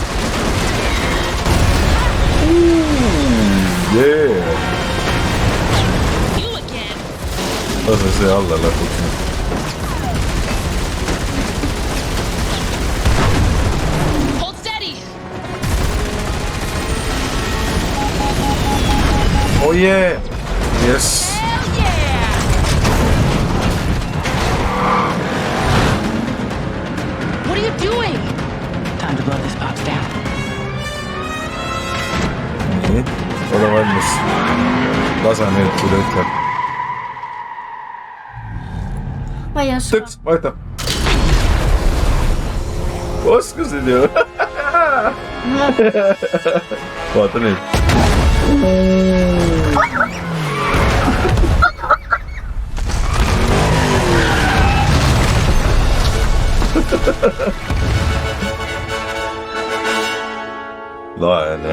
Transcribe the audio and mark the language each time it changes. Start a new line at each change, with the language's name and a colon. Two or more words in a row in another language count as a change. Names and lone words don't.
English: Yeah. You again.
Estonian: Lase see alla lõpuks.
English: Hold steady. Oh yeah. Yes. Hell yeah. What are you doing? Time to blow this box down.
Estonian: Nii. Ole valmis. Lase nüüd, kui ta ütleb. Ma ei oska. Tõks, vaata. Oskasid ju. Vaata nüüd. Lae on jah.